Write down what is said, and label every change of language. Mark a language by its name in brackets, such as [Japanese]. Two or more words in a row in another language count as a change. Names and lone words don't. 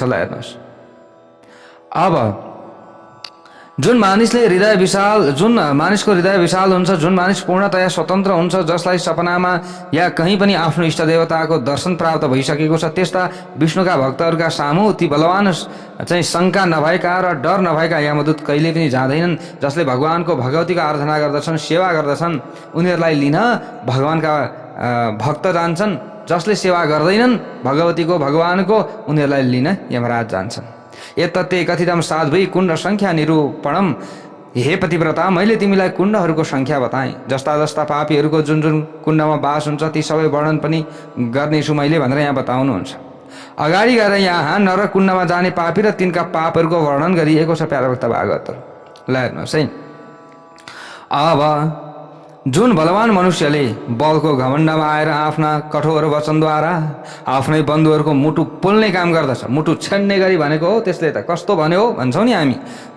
[Nepali] ल हेर्नुहोस्, अब जुन मानिसको हृदय विशाल हुन्छ, जुन मानिस पूर्णतया स्वतन्त्र हुन्छ, जसलाई सपनामा या कहीँ पनि आफ्नो इष्ट देवताको दर्शन प्राप्त भइसकेको छ, त्यस्ता विष्णुका भक्तहरूका सामु ती बलवान चाहिँ शङ्का नभएका र डर नभएका यमदूत कहिले पनि जाँदैनन्। जसले भगवानको भगवतीको आराधना गर्दछन्, सेवा गर्दछन्, उनीहरूलाई लिन भगवानका भक्त जान्छन्। जसले सेवा गर्दैनन् भगवतीको भगवानको, उनीहरूलाई लिन यमराज जान्छन्। [Sanskrit] एतत्ते कथितम साध्वी कुण्ड सङ्ख्या निरूपणम। [Nepali] हे पतिव्रता, मैले तिमीलाई कुण्डहरूको सङ्ख्या बताएँ। जस्ता जस्ता पापीहरूको जुन जुन कुण्डमा बास हुन्छ ती सबै वर्णन पनि गर्नेछु मैले भनेर यहाँ बताउनुहुन्छ। अगाडि गएर यहाँ नरक कुण्डमा जाने पापी र तिनका पापहरूको वर्णन गरिएको छ। प्यारा भक्त भागवत ल हेर्नुहोस् है। अब जुन बलवान मनुष्यले बलको घमण्डमा आएर आफ्ना कठोर वचनद्वारा आफ्नै बन्धुहरूको मुटु पोल्ने काम गर्दछ, मुटु छेड्ने गरी भनेको हो, त्यसले त कस्तो भन्यो हो भन्छौँ नि हामी हो।